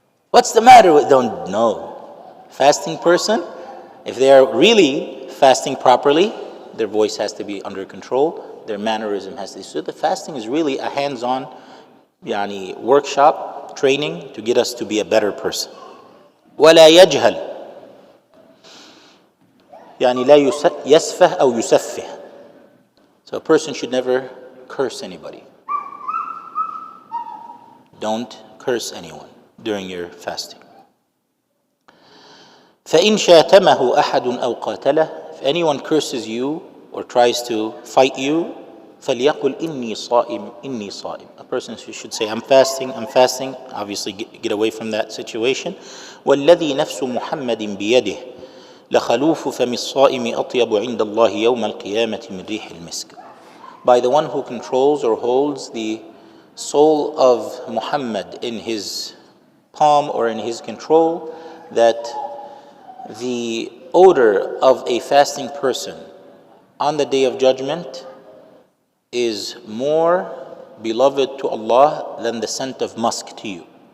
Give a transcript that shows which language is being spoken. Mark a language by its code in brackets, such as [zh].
[en] What's the matter with, don't, no. Fasting person, if they are really fasting properly, their voice has to be under control, their mannerism has to be. So the fasting is really a hands-on workshop, training to get us to be a better person. [ar] ولا يجهل يعني لا يسفه أو يسفه. [en] So a person should never curse anybody. Don't curse anyone during your fasting. [ar] فإن شاتمه أحد أو قاتله, [en] if anyone curses you or tries to fight you, [ar] فليقل إني صائم إني صائم. [en] A person should say, I'm fasting, I'm fasting. Obviously get away from that situation. [ar] والذي نفس محمد بيده لخلوف فم الصائم أطيب عند الله يوم القيامة من ريح المسك. [en] By the one who controls or holds the soul of Muhammad in his palm or in his control, that the odor of a fasting person on the day of judgment is more beloved to Allah than the scent of musk to you.